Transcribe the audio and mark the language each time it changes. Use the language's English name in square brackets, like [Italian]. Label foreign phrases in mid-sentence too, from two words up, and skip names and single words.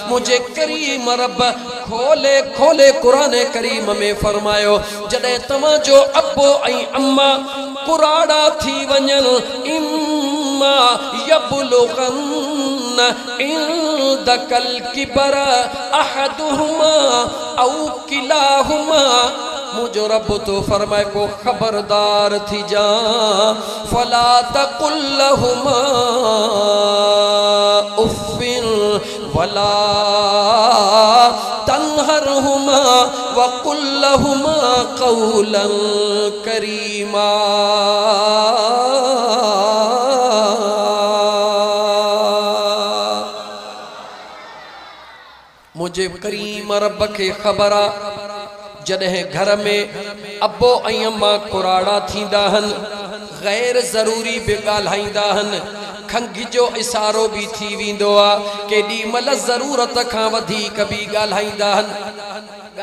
[Sindhi] मुंहिंजे करीम रब खोले खोले क़ुरान करीम में फरमायो जॾहिं तव्हांजो अब्बो ऐं अम्मा कुराड़ा थी वञनि, [Arabic] إما يبلغن عندك الكبر أحدهما أو كلاهما. [Sindhi] मुझो रब तो फरमाए को खबरदार थी जा, [Arabic] فلا تقل لهما أف ولا تنهرهما وقل لهما قولا كريما. [Sindhi] मुझे करीम रब के ख़बर आ जॾहिं घर में अब्बो ऐं अम्मा कुराड़ा थींदा आहिनि, गैर ज़रूरी बि ॻाल्हाईंदा आहिनि, खंघि जो इशारो भी थी वेंदो आहे, केॾी महिल ज़रूरत खां वधीक भी ॻाल्हाईंदा आहिनि।